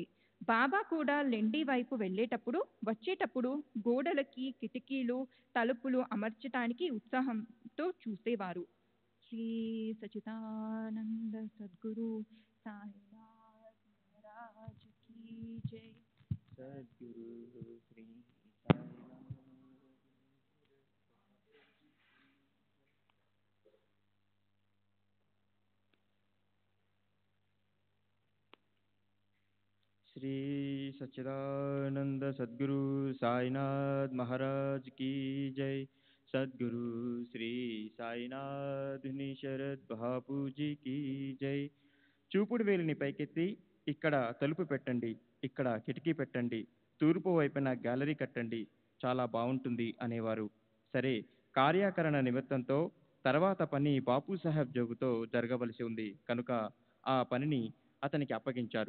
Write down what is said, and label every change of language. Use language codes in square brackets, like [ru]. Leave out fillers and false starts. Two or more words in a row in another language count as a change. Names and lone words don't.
[te] బాబా కూడా లెండి వైపు వచ్చేటప్పుడు గోడలకి కిటికీలు తలుపులు అమర్చటానికి ఉత్సాహంతో చూసేవారు. శ్రీ సచిదానంద సద్గురు సాయినాథ్ [hi] जय सद्गुरु श्री साईनाथ श्री सच्चिदानंद सद्गुरु साईनाथ महाराज की जय सद्गुरु श्री साईनाथ शरद बापू जी की जय [te] చూపుడు వేలిని పైకెత్తి ఇక్కడ తలుపు పెట్టండి, ఇక్కడ కిటికీ పెట్టండి, తూర్పు వైపున గ్యాలరీ కట్టండి, చాలా బాగుంటుంది అనేవారు. సరే, కార్యాకరణ నిమిత్తంతో తర్వాత పని బాపు సాహెబ్ జోగుతో జరగవలసి ఉంది కనుక ఆ పనిని అతనికి అప్పగించారు.